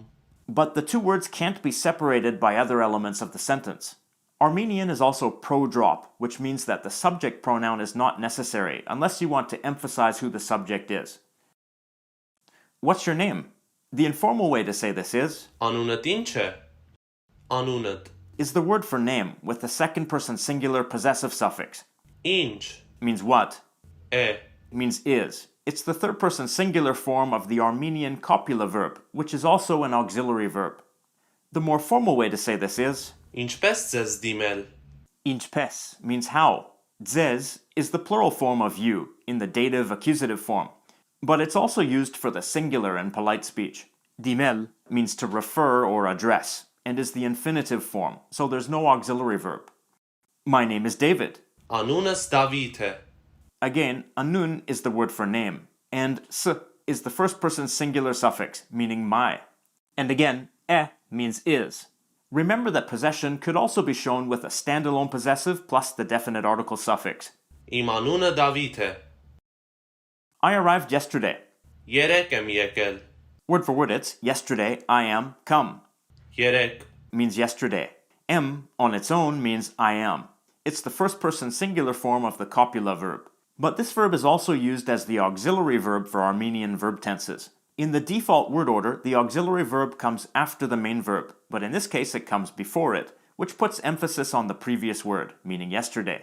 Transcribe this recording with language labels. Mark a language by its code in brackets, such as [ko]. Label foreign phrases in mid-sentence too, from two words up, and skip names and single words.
[en] but the two words can't be separated by other elements of the sentence. Armenian is also pro-drop, which means that the subject pronoun is not necessary unless you want to emphasize who the subject is. What's your name? The informal way to say this is [hy] Անունդ ինչ է? Անունդ [en] is the word for name with the second person singular possessive suffix. [hy] Ինչ [en] Means what? [hy] է? [en] Means is. It's the third person singular form of the Armenian copula verb, which is also an auxiliary verb. The more formal way to say this is [hy] Ինչպես ձեզ դիմել? [en] Inchpes means how. Dzez is the plural form of you in the dative accusative form, but it's also used for the singular in polite speech. Dimel means to refer or address and is the infinitive form, so there's no auxiliary verb. My name is David. [hy] Անունս Դավիթ է. [en] Again, anun is the word for name, and s is the first person singular suffix, meaning my. And again, means is. Remember that possession could also be shown with a standalone possessive plus the definite article suffix. [hy] Իմ անունը Դավիթ է. [en] I arrived yesterday. [hy] Երեկ եմ եկել. [en] Word for word it's yesterday I am come. [hy] Երեկ [en] Means yesterday. M on its own means I am. It's the first person singular form of the copula verb. But this verb is also used as the auxiliary verb for Armenian verb tenses. In the default word order, the auxiliary verb comes after the main verb, but in this case it comes before it, which puts emphasis on the previous word, meaning yesterday.